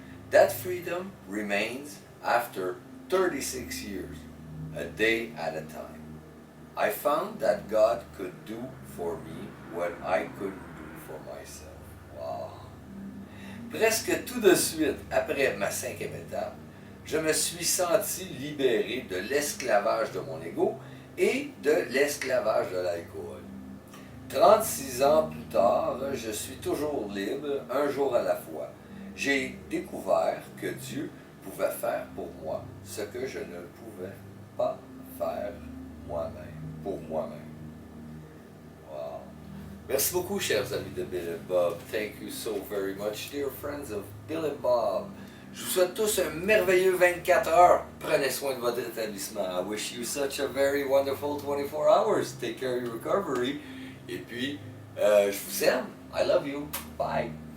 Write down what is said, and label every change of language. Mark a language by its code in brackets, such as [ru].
[en] That freedom remains after 36 years, a day at a time. I found that God could do for me what I couldn't do for myself. Wow! [fr] Presque tout de suite après ma 5e étape, je me suis senti libéré de l'esclavage de mon ego et de l'esclavage de l'alcool. 36 ans plus tard, je suis toujours libre, un jour à la fois. J'ai découvert que Dieu pouvait faire pour moi ce que je ne pouvais pas faire pour moi-même. Wow. Merci beaucoup, chers amis de Bill and Bob. [en] Thank you so very much, dear friends of Bill and Bob. [fr] Je vous souhaite tous un merveilleux 24 heures. Prenez soin de votre rétablissement. [en] I wish you such a very wonderful 24 hours. Take care of your recovery. [fr] Et puis, je vous aime. [en] I love you. Bye.